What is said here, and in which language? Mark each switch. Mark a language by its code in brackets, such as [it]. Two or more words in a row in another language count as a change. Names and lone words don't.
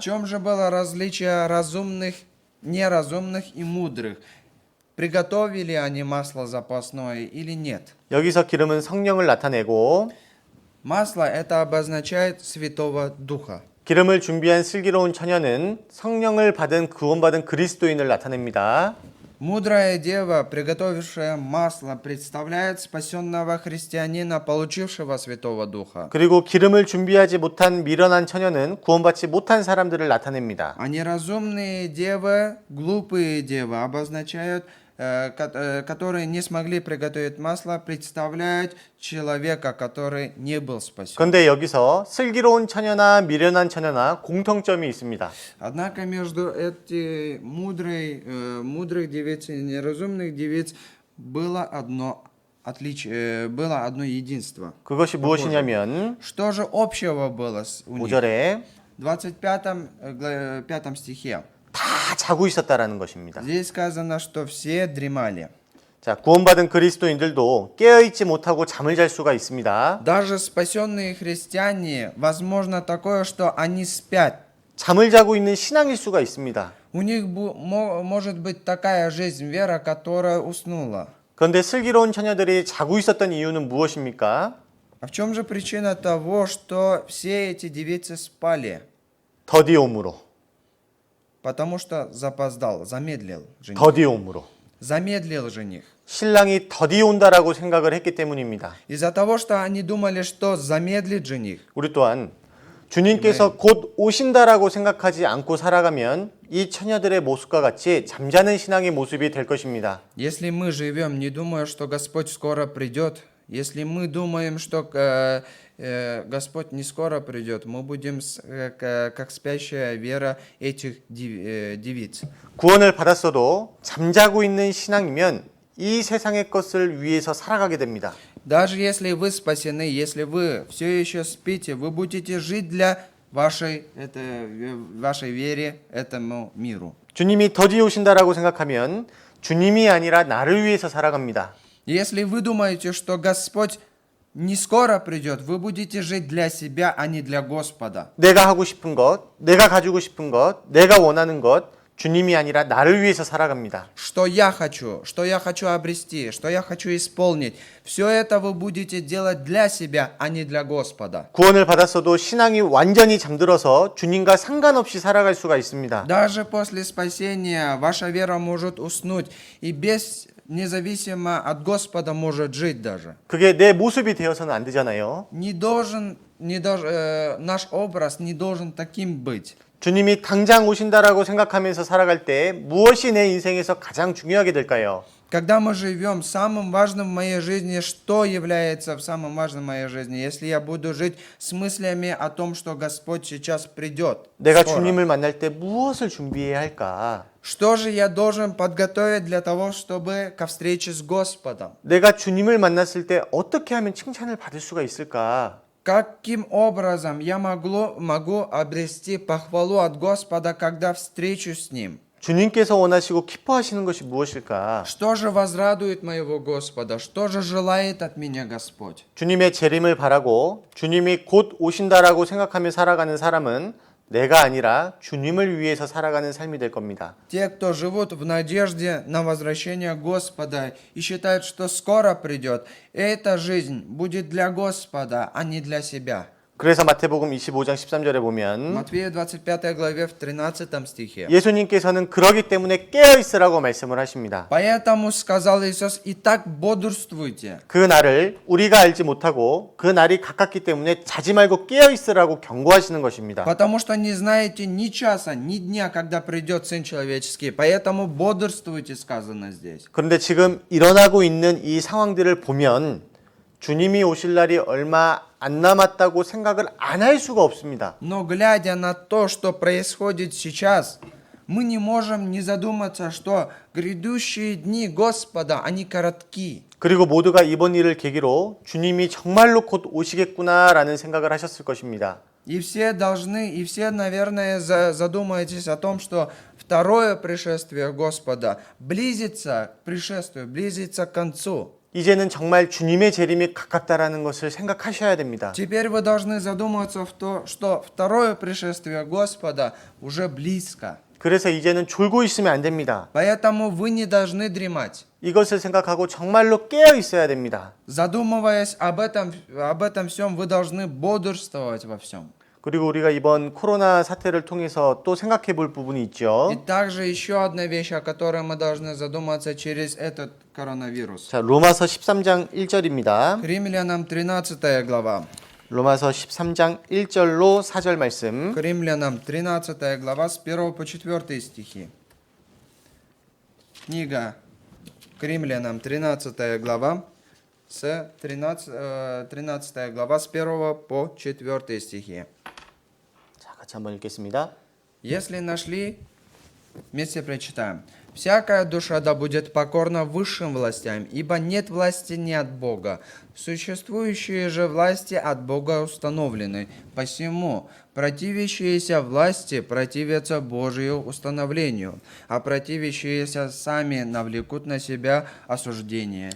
[ru] В чем же было различие разумных, неразумных и мудрых? Приготовили они масло запасное или нет? [ko] 여기서 기름은 성령을 나타내고 [ru] Масло это обозначает Святого Духа. [ko] 기름을 준비한 슬기로운 처녀는 성령을 받은 구원받은 그리스도인을 나타냅니다. [ru] Мудрая дева, приготовившая масло, представляет спасенного христианина, получившего Святого Духа. [ko] 그리고 기름을 준비하지 못한 미련한 처녀는 구원받지 못한 사람들을 나타냅니다. [ru] А неразумные девы, глупые девы, обозначают, которые не смогли приготовить масло, представляют человека, который не был спасен. [ko] 그런데 여기서 슬기로운 처녀나 미련한 처녀나 공통점이 있습니다. [ru] Однако между этих мудрых девиц и неразумных девиц было одно отличие, было одно единство. [ko] 그것이 무엇이냐면 [ru] Что же общего было у них? [ko] 5절에 [ru] В 25 стихе. [ko] 다 자고 있었다라는 것입니다. [ru] Здесь сказано, что все дремали. [ko] 자, 구원받은 그리스도인들도 깨어있지 못하고 잠을 잘 수가 있습니다. [ru] Даже спасенные христиане, возможно такое, что они спят. [ko] 잠을 자고 있는 신앙일 수가 있습니다. [ru] У них может быть такая жизнь, вера, которая уснула. [ko] 그런데 슬기로운 처녀들이 자고 있었던 이유는 무엇입니까? [ru] А в чем же причина того, что все эти девицы спали? [ko] 더디옴으로. [ru] Потому что запоздал, замедлил жених. [ko] 더디옴으로. [ru] Замедлил жених. [ko] 신랑이 더디 온다라고 생각을 했기 때문입니다. [ru] Из-за того, что они думали, что замедлит жених. [ko] 우리 또한 주님께서 곧 오신다라고 생각하지 않고 살아가면 이 처녀들의 모습과 같이 잠자는 신앙의 모습이 될 것입니다. [ru] Если мы живем, не думая, что Господь скоро придет, если мы думаем, что Господь не скоро придет, мы будем как спящая вера этих девиц. [ko] 구원을 받았어도 잠자고 있는 신앙이면 이 세상의 것을 위해서 살아가게 됩니다. [ru] Даже если вы спасены, если вы все еще спите, вы будете жить для вашей вере этому миру. [ko] 주님이 더디 오신다라고 생각하면 주님이 아니라 나를 위해서 살아갑니다. [ru] Если вы думаете, что Господь не скоро придет, вы будете жить для себя, а не для Господа. [ko] 내가 하고 싶은 것, 내가 가지고 싶은 것, 내가 원하는 것, 주님이 아니라 나를 위해서 살아갑니다. [ru] Что я хочу обрести, что я хочу исполнить, все это вы будете делать для себя, а не для Господа. [ko] 구원을 받았어도 신앙이 완전히 잠들어서 주님과 상관없이 살아갈 수가 있습니다. [ru] Даже после спасения ваша вера может уснуть, и независимо от Господа может жить даже. [ko] 그게 내 모습이 되어서는 안 되잖아요. [ru] Наш образ не должен таким быть. [ko] 주님이 당장 오신다라고 생각하면서 살아갈 때 무엇이 내 인생에서 가장 중요하게 될까요? [ru] Когда мы живем, самым важным в моей жизни, что является самым важным в моей жизни? Если я буду жить с мыслями о том, что Господь сейчас придет. [ko] 내가 [ru] скоро. [ko] 주님을 만날 때 무엇을 준비해야 할까? [ru] Что же я должен подготовить для того, чтобы ко встрече с Господом? [ko] 내가 주님을 만났을 때 어떻게 하면 칭찬을 받을 수가 있을까? [ru] Каким образом я могу обрести похвалу от Господа, когда встречусь с Ним? [ko] 주님께서 원하시고 기뻐하시는 것이 무엇일까? [ru] Что же возрадует моего Господа? Что же желает от меня Господь? [ko] 주님의 재림을 바라고 주님이 곧 오신다라고 생각하며 살아가는 사람은 내가 아니라 주님을 위해서 살아가는 삶이 될 겁니다. [ru] Те, кто живут в надежде на возвращение Господа и считают, что скоро придет, эта жизнь будет для Господа, а не для себя. [ko] 그래서 마태복음 25장 13절에 보면 [ru] Матфея 25 главе в 13 стихе. [ko] 예수님께서는 그러기 때문에 깨어 있으라고 말씀을 하십니다. [ru] Поэтому сказал Иисус, «Итак бодрствуйте». [ko] 그 날을 우리가 알지 못하고 그 날이 가깝기 때문에 자지 말고 깨어 있으라고 경고하시는 것입니다. [ru] Потому что не знаете ни часа, ни дня, когда придет Сын Человеческий. Поэтому бодрствуйте, сказано здесь. [ko] 그런데 지금 일어나고 있는 이 상황들을 보면 주님이 오실 날이 얼마 안 남았다고 생각을 안 할 수가 없습니다. [ru] Но глядя на то, что происходит сейчас, мы не можем не задуматься, что грядущие дни Господа, они коротки. [ko] 그리고 모두가 이번 일을 계기로 주님이 정말로 곧 오시겠구나라는 생각을 하셨을 것입니다. [ru] И все, наверное, задумаетесь о том, что второе пришествие Господа близится к пришествию, близится к концу. [ko] 이제는 정말 주님의 재림이 가깝다라는 것을 생각하셔야 됩니다. [ru] Теперь вы должны задуматься в том, что второе пришествие Господа уже близко. [ko] 그래서 이제는 졸고 있으면 안 됩니다. [ru] Поэтому вы не должны дремать. [ko] 이것을 생각하고 정말로 깨어 있어야 됩니다. [ru] Задумываясь об этом всем, вы должны бодрствовать во всем. [ko] 그리고 우리가 이번 코로나 사태를 통해서 또 생각해 볼 부분이 있죠. [ru] И также еще одна вещь, о которой мы должны задуматься через этот коронавирус. [ko] 자, 로마서 13장 1절입니다. [ru] К Римлянам 13 глава. [ko] 로마서 13장 1절로 4절 말씀. [ru] К Римлянам 13 глава с 1 по 4 стихи. Книга к Римлянам 13 глава с 13 глава с 1 по 4 стихи. [ko] 자, 같이 한번 읽겠습니다. [ru] Если нашли, вместе прочитаем. «Всякая душа да будет покорна высшим властям, ибо нет власти не от Бога. Существующие же власти от Бога установлены. Посему противящиеся власти противятся Божию установлению, а противящиеся сами навлекут на себя осуждение.